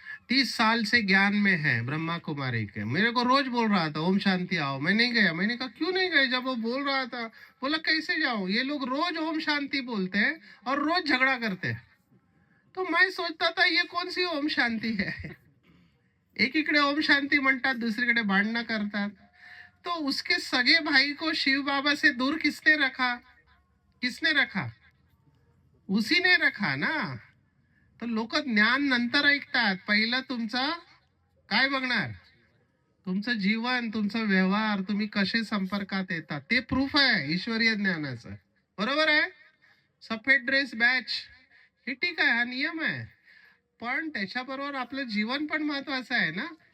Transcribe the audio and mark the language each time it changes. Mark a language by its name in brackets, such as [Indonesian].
[Hindi] 30 साल से ज्ञान में है ब्रह्मा कुमारी के। मेरे को रोज बोल रहा था ओम शांति आओ, मैं नहीं गया। मैंने कहा क्यों नहीं गए? जब वो बोल रहा था, बोला कैसे जाऊं, ये लोग रोज ओम शांति बोलते हैं और रोज झगड़ा करते हैं। तो मैं सोचता था ये कौन सी ओम शांति है? [Marathi] एकीकडे ओम शांती म्हणतात, दुसरीकडे भांडणं करतात। [Hindi] तो उसके सगे भाई को शिव बाबा से दूर किसने रखा? किसने रखा? उसी ने रखा ना। [Marathi] तर लोक ज्ञान नंतर ऐकतात, पहिलं तुमचं काय बघणार? तुमचं जीवन, तुमचा व्यवहार, तुम्ही कसे संपर्कात येतात ते प्रूफ आहे ईश्वरीय ज्ञानाचं। बरोबर आहे? सफेद ड्रेस बॅच हे ठीक आहे, हा नियम आहे, पण त्याच्याबरोबर आपलं जीवन पण महत्वाचं आहे ना।